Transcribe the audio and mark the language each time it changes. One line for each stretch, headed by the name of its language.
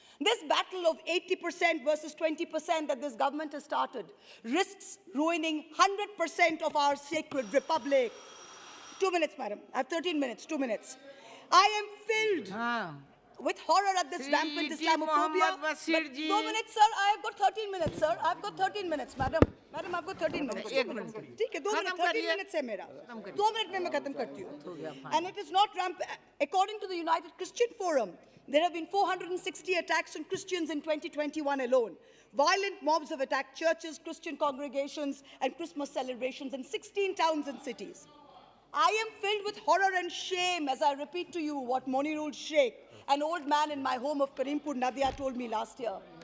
English: This battle of 80% versus 20% that this government has started risks ruining 100% of our sacred republic. 2 minutes, madam. I have 13 minutes, 2 minutes. I am filled with horror at this rampant Islamophobia. But 2 minutes, sir. I have got 13 minutes, sir. I have got 13 minutes, madam. Madam, I've got 13 minutes. 1 minute.
Hindi: ठीक है, 2 minutes. 13 minutes है मेरा. 2 minutes में मैं खत्म करती हूँ.
English: And it is not rampant. According to the United Christian Forum, there have been 460 attacks on Christians in 2021 alone. Violent mobs have attacked churches, Christian congregations, and Christmas celebrations in 16 towns and cities. I am filled with horror and shame as I repeat to you what Monirul Sheikh, an old man in my home of Karimpur, Nadia, told me last year.